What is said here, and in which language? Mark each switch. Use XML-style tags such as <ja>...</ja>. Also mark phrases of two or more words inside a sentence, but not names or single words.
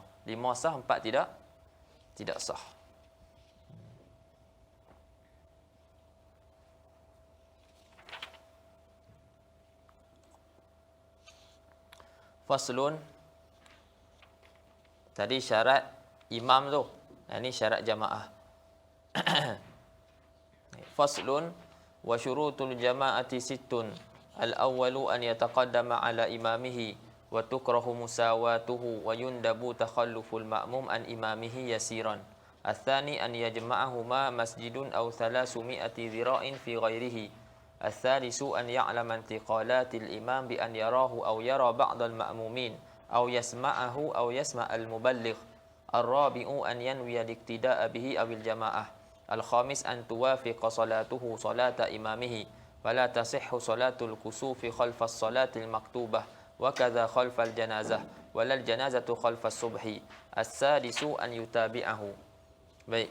<ms>5 sah, 4 tidak sah. Faslun. Tadi syarat imam tu. Ini syarat jamaah.</ms> <ar>فصل وشروط الجماعة ستة. الأول أن يتقدم على إمامه وتكره مساواته ويندب تخلف المأموم عن إمامه يسيرا. الثاني أن يجمعهما مسجد أو 300 ذراع في غيره. الثالث أن يعلم انتقالات الإمام بأن يراه أو يرى بعض المأمومين أو يسمعه أو يسمع المبلغ. الرابع أن ينوي الاقتداء به أو الجماعة. الخامس أن توافق صلاته صلاة إمامه فلا تصح صلاة الكسوف خلف الصلاة المكتوبة وكذا خلف الجنازة ولا الجنازة خلف الصبح. السادس أن يتابعه.</ar> <ms>Baik.</ms>